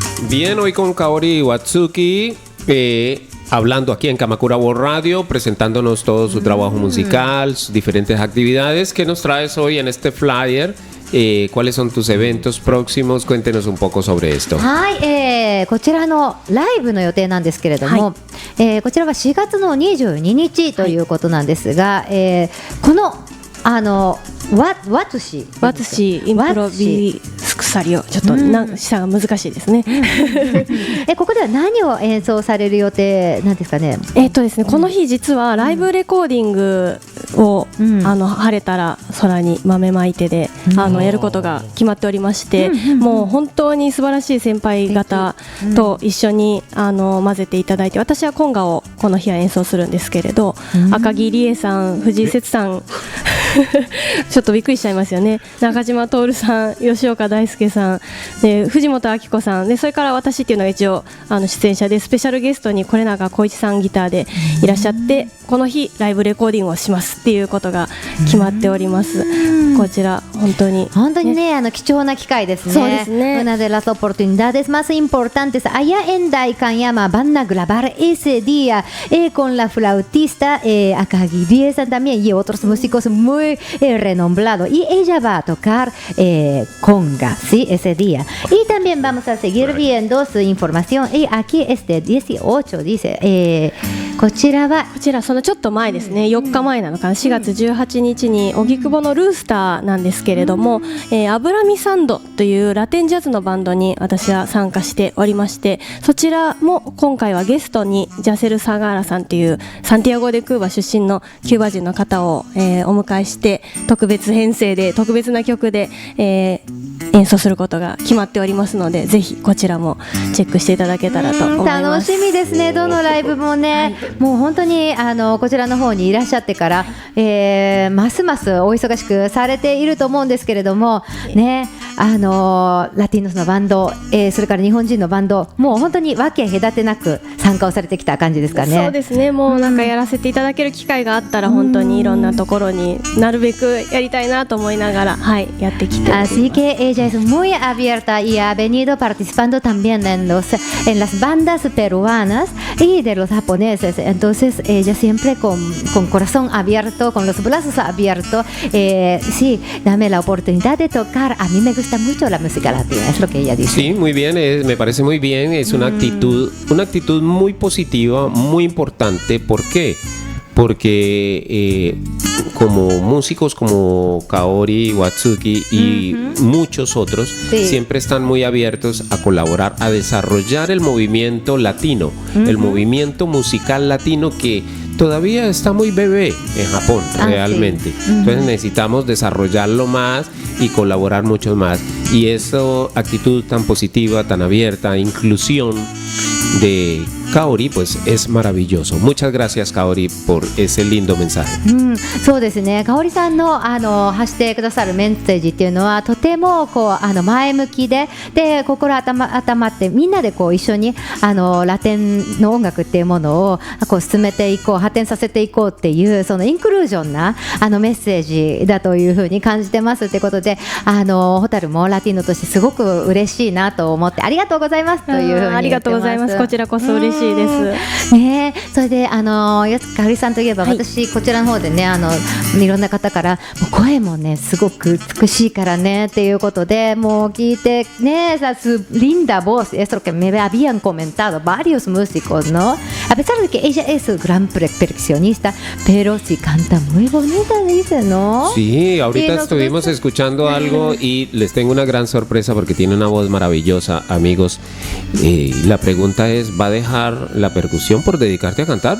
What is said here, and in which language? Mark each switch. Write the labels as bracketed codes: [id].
[es] Bien, hoy con Kaori Watsuki, hablando aquí en Kamakura World Radio, presentándonos todo su trabajo musical, sus diferentes actividades. ¿Qué nos traes hoy en este flyer? ¿Cuáles son tus eventos próximos? Cuéntenos un poco sobre esto. [ja] はい、こちらのライブの予定なんですけれども、こちらは4月の22日ということなんですが、このワツシインプロビスクサリオ、ちょっと下が難しいですね。ここでは何を演奏される予定なんですかね。ですね、この日実はライブレコーディングを、晴れたら空に豆まいてでやることが決まっておりまして、もう本当に素晴らしい先輩方と一緒に混ぜていただいて、私はコンガをこの日は演奏するんですけれど、赤木理恵さん、藤井節さんちょっとびっくりしちゃいますよね。中島徹さん、吉岡大輔さんで、藤本明子さんで、それから私っていうのが一応出演者で、スペシャルゲストに是永浩一さんギターでいらっしゃって、この日ライブレコーディングをしますっていうことが決まっております。こちら本当にね、貴重な機会ですね。そうですね。 [es] Una de las oportunidades más importantes allá en Daikanyama van a grabar ese día con la flautista Akagi Rie-san también y otros músicos muy renombrados. Y ella va a tocar conga, ¿sí? Ese día. Y también vamos a seguir viendo su información. Y aquí es de 18, dice. [ja] こちらそのちょっと前ですね、4日前なのかな、4月18日に荻窪のルースターなんですけれども、アブラミサンドというラテンジャズのバンドに私は参加しておりまして、そちらも今回はゲストにジャセル・サガーラさんというサンティアゴ・デ・クーバ出身のキューバ人の方を、お迎えして特別編成で特別な曲で、演奏することが決まっておりますので、ぜひこちらもチェックしていただけたらと思います。楽しみですね。どのライブもね、もう本当にこちらの方にいらっしゃってから、ますますお忙しくされていると思うんですけれどもね、ラティノスのバンド、それから日本人のバンド、もう本当に分け隔てなく参加をされてきた感じですかね。そうですね。もうなんかやらせていただける機会があったら、本当にいろんなところになるべくやりたいなと思いながら、はい、やってきております。 [es] Así que ella es muy abierta y ha venido participando también en las bandas peruanas y de los japoneses. Entonces ella siempre con corazón abierto, con los brazos abiertos, sí, dame la oportunidad de tocar. A mí me gusta mucho la música latina, es lo que ella dice. Sí, muy bien, me parece muy bien. Es una actitud muy positiva, muy importante. ¿Por qué? Porque como músicos como Kaori, Watsuki y muchos otros, siempre están muy abiertos a colaborar, a desarrollar el movimiento latino, el movimiento musical latino que todavía está muy bebé en Japón, realmente. Entonces necesitamos desarrollarlo más y colaborar mucho más. Y esa actitud tan positiva, tan abierta, inclusión de Kaori, pues es maravilloso. Muchas gracias, Kaori, por ese lindo mensaje. [ja] そうですね。香織さんの発してくださるメッセージっていうのはとても前向きで、心温まってみんなで一緒にラテンの音楽っていうものを進めていこう、発展させていこうっていうそのインクルージョンなメッセージだというふうに感じてますってことで、ホタルもラティーノとしてすごく嬉しいなと思って、ありがとうございますというふうに言ってます。ありがとうございます。こちらこそ嬉しいです。ね、それで香織さんといえば、私こちらの方でね、いろんな方から声もねすごく美しいからねっていうことで、もう聞いてね、 [es] su linda voz, esto que me habían comentado varios músicos, ¿no? A pesar de que ella es gran percusionista, pero sí canta muy bonita, dice, ¿no? Sí, ahorita estuvimos escuchando algo y les tengo una gran sorpresa porque tiene una voz maravillosa, amigos. La pregunta es, ¿va a dejar la percusión por dedicarte a cantar?